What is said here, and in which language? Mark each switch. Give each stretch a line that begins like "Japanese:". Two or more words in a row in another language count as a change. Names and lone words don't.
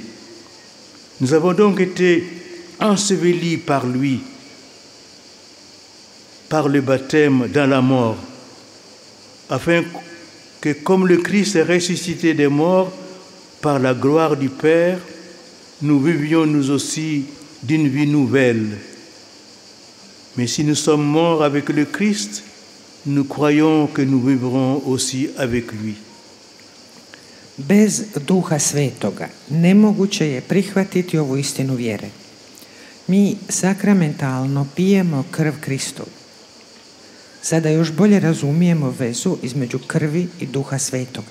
French: Nous avons donc été ensevelis par lui, par le baptême dans la mort, afin que comme le Christ est ressuscité des morts par la gloire du Père, nous vivions nous aussi d'une vie nouvelle. Mais si nous sommes morts avec le Christ, nous croyons que nous vivrons aussi avec lui.
Croatian: Bez Duha Svetoga nemoguće je prihvatiti ovu istinu vjere. Mi sakramentalno pijemo krv Kristovu. Sada još bolje razumijemo vezu između krvi i Duha Svetoga.